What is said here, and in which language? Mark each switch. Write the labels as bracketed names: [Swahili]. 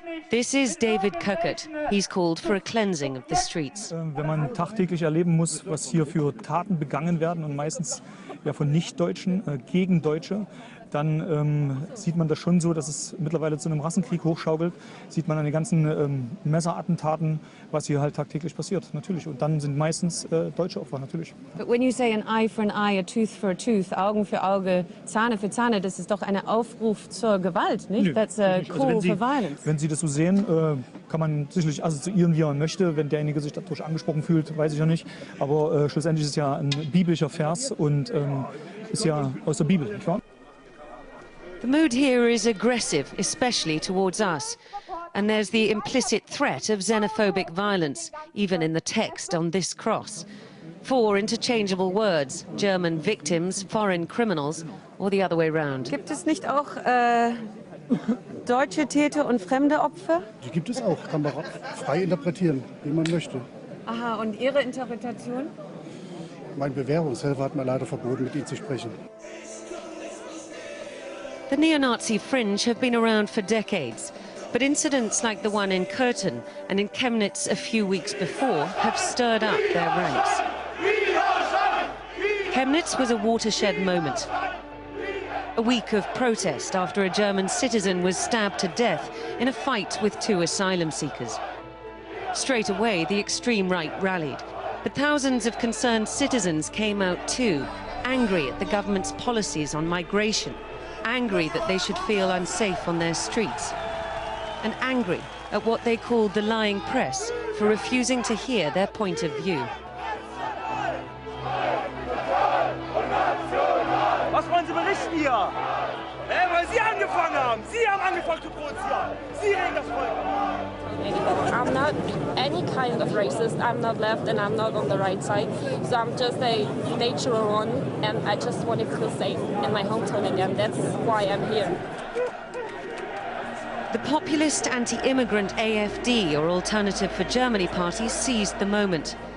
[English] This is David Köckert. He's called for a cleansing of the streets. [German] Wenn man tagtäglich erleben muss, was hier für Taten begangen werden und meistens ja von Nichtdeutschen gegen Deutsche, dann sieht man das schon so, dass es mittlerweile zu einem Rassenkrieg hochschaukelt. Sieht man an den ganzen Messerattentaten, was hier halt tagtäglich passiert, natürlich. Und dann sind meistens deutsche Opfer, natürlich. [English] But when you say an eye for an eye, a tooth [German] for a tooth, Augen für Auge, Zahne für Zahne, das ist doch ein Aufruf zur Gewalt, nicht? Nö, [English] That's a [German] nicht. [English] call for violence. [German] Wenn Sie das so sehen, kann man sicherlich assoziieren, wie man möchte. Wenn derjenige sich dadurch angesprochen fühlt, weiß ich ja nicht. Aber schlussendlich ist es ja ein biblischer Vers und ist ja aus der Bibel, nicht wahr? [English] The mood here is aggressive, especially towards us. And there's the implicit threat of xenophobic violence, even in the text on this cross. 4 interchangeable words: German victims, foreign criminals, or the other way round. [German] Gibt es nicht auch deutsche Täter und fremde Opfer? Die gibt es auch, kann man frei interpretieren, wie man möchte. Aha, und Ihre Interpretation? Mein Bewährungshelfer hat mir leider verboten, mit ihm zu sprechen. [English] The neo-Nazi fringe have been around for decades, but incidents like the one in Curtin and in Chemnitz a few weeks before have stirred up their ranks. Chemnitz was a watershed moment. A week of protest after a German citizen was stabbed to death in a fight with 2 asylum seekers. Straight away, the extreme right rallied, but thousands of concerned citizens came out too, angry at the government's policies on migration, angry that they should feel unsafe on their streets, and angry at what they called the lying press for refusing to hear their point of view. [German] Was wollen Sie berichten hier? Weil Sie angefangen haben. Sie haben angefangen zu produzieren. Sie regen das Volk an. [English] I'm not any kind of racist. I'm not left and I'm not on the right side. So I'm just a natural one, and I just want to feel safe in my hometown again. That's why I'm here. The populist anti-immigrant AfD, or Alternative for Germany party, seized the moment.